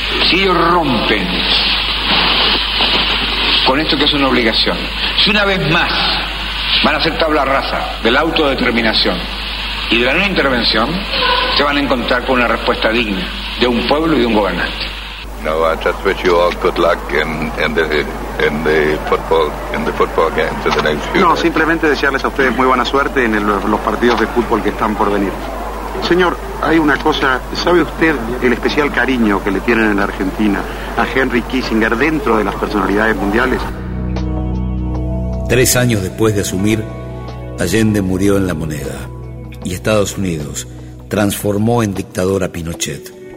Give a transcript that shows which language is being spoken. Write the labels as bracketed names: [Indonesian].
[Spanish] Si ellos rompen con esto que es una obligación, si una vez más van a hacer tabla rasa de la autodeterminación y de la no intervención, se van a encontrar con una respuesta digna de un pueblo y de un gobernante. [English] No, I just wish you all good luck in the football game for the next few. [Spanish] No, simplemente desearles a ustedes muy buena suerte en los partidos de fútbol que están por venir. Señor, hay una cosa, ¿sabe usted el especial cariño que le tienen en Argentina a Henry Kissinger dentro de las personalidades mundiales? 3 años después de asumir, Allende murió en La Moneda y Estados Unidos transformó en dictador a Pinochet.